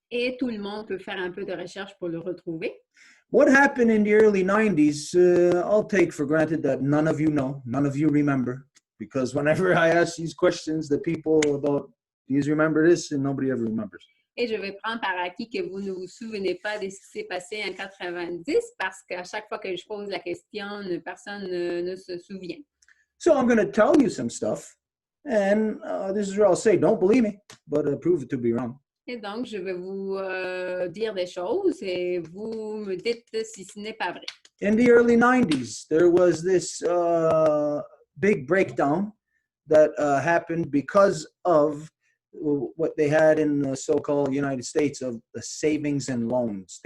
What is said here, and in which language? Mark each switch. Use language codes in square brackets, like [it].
[fr] Et tout le monde peut faire un peu de recherche pour le retrouver. [en] What happened in the early 90s, I'll take for granted that none of you know, none of you remember. Because whenever I ask these questions, the people about, do you remember this? And nobody ever remembers. [fr] Et je vais prendre par acquis que vous ne vous souvenez pas de ce qui s'est passé en 90 parce qu'à chaque fois que je pose la question, personne ne se souvient. [en] So I'm going to tell you some stuff. And this is where I'll say, don't believe me, but prove it to be wrong. [fr] Et donc, je vais vous dire des choses et vous me dites si ce n'est pas vrai. [en] In the early 90s, there was this big breakdown that happened because of what they had in the so-called United States of the savings and loans.